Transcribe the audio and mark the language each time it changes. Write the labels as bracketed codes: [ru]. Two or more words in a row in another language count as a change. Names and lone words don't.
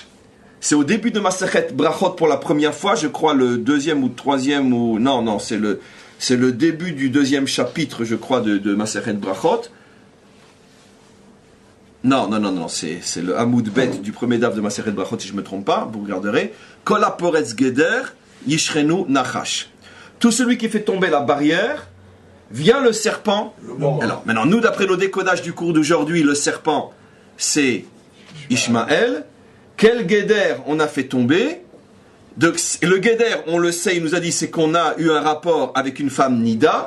[fr] C'est au début de Masechet Brachot pour la première fois, je crois le deuxième ou troisième ou... Non, c'est le début du deuxième chapitre, je crois, de Masechet Brachot. Non, c'est le [he] עמוד ב [fr] du premier daf de Maseret Brachot, si je ne me trompe pas, vous regarderez. [he] כל הפורץ גדר ישכנו נחש. [fr] Tout celui qui fait tomber la barrière, vient le serpent. Alors, maintenant, nous, d'après nos décodages du cours d'aujourd'hui, le serpent, c'est Ishmaël. Quel geder on a fait tomber? Le geder, on le sait, il nous a dit, c'est qu'on a eu un rapport avec une femme Nida.